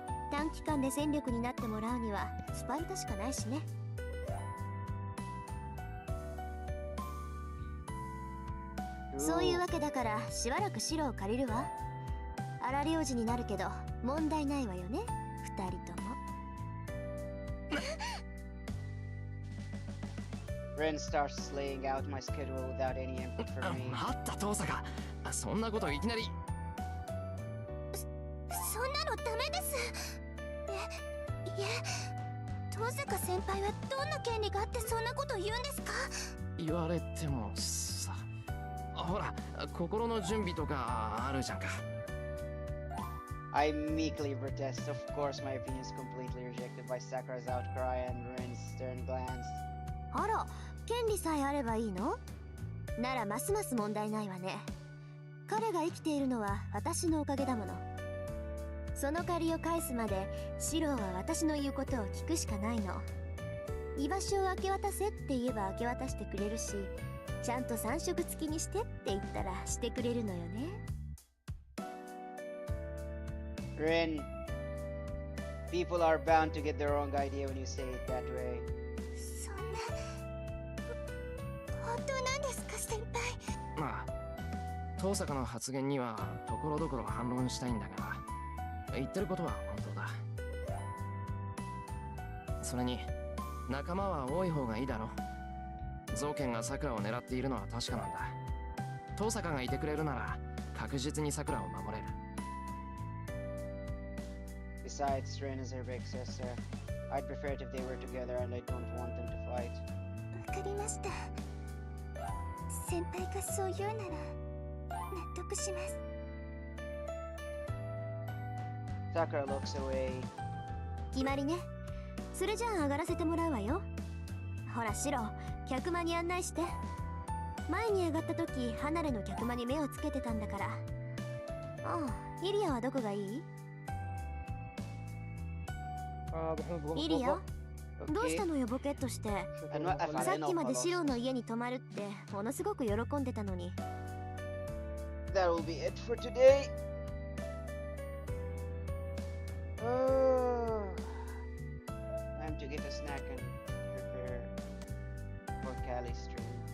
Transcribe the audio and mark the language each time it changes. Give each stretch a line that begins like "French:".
Japanese: 短期間で戦力になってもらうにはスパルタしかないしね。そういうわけだからしばらくシロを借りるわ。荒領事になるけど問題ないわよね、二人とも。
English: Ren starts laying out my schedule without any input from me.
Japanese: 待った遠坂そんなこといきなり。そんなのダメです。いえ、遠坂先輩はどんな権利があってそんなこと言うんですか？言われてもさ、ほら心の準備とかあるじゃんか。
English: I meekly protest. Of course, my opinion is completely rejected by Sakura's outcry and Ren's stern glance.
Japanese: あら、権利さえあればいいの？ならますます問題ないわね。彼が生きているのは私のおかげだもの。その借りを返すまでシローは私の言うことを聞くしかないの。居場所を明け渡せって言えば明け渡してくれるし、ちゃんと3食付きにしてって言ったらしてくれるのよね。
English: Ren, people are bound to get the wrong idea when you say it that way.
Japanese: そんな、本当なんですか先輩？まあ遠坂の発言にはところどころ反論したいんだが、言ってることは本当だ。それに仲間は多い方がいいだろ。ゾウケンが桜を狙っているのは確かなんだ。遠坂がいてくれるなら確実に桜を守れる。
English: Besides, Ren is her big sister. I'd prefer it if they were together and I don't want them to fight.
Japanese: わかりました。先輩がそう言うなら納得します。
English: Sakura looks away.
Japanese: 決まりね。それじゃあ上がらせてもらうわよ。ほらシロ、客間に案内して。前に上がった時離れの客間に目をつけてたんだから。ああ、イリアはどこがいい？イリア、どうしたのよボケっとして。さっきまでシロの家に泊まるってものすごく喜んでたのに。
English: That will be it for today. Time to get a snack and prepare for Cali's stream.